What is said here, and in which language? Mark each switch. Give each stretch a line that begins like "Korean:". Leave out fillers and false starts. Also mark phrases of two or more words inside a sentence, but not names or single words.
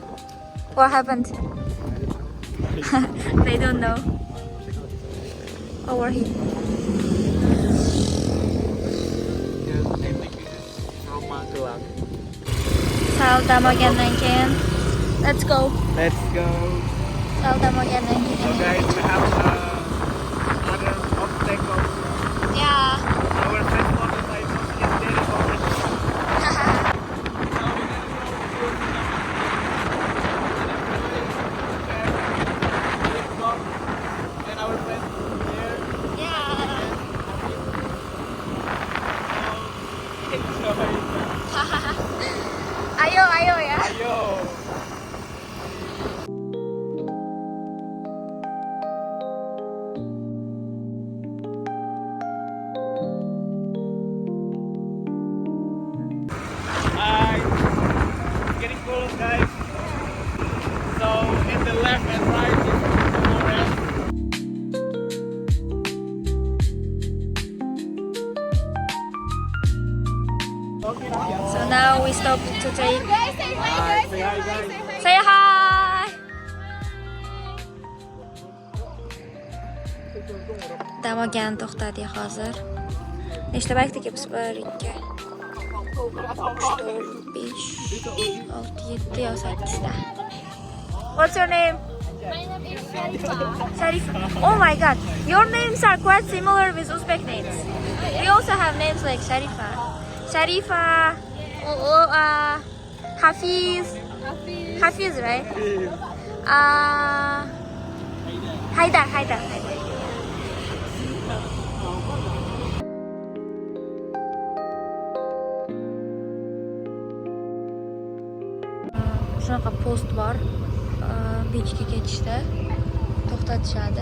English: What happened? They don't know.
Uzbek: Overheat. Sal dam olgandan keyin
English: let's go. Let's go.
Uzbek: Sal dam olgandan keyin.
English: So guys, we have another obstacle. Yeah. Our first motorcycle is very orange. And our friend here. Yeah. Enjoy.
Malay: Ayo ya. Ayo.
English: Hi. It's getting cool, guys. So in the left and right is the forest. So now we stop to take. Hi, say hi, guys. Say hi.
Uzbek: Dam olgan to'xtadik hozir. Nechta bayk tekibsiz? 1 2 3 4 5 6 7 yo 8 ta.
English: What's your name? My name is Sharifa. Sharifa. Oh my god. Your names are quite similar with Uzbek names. We also have names like Sharifa. Sharifa. Hafiz. Hafiz, right? Haydar.
Uzbek: Shunaqa post bor. Beachga ketishda to'xtatishadi.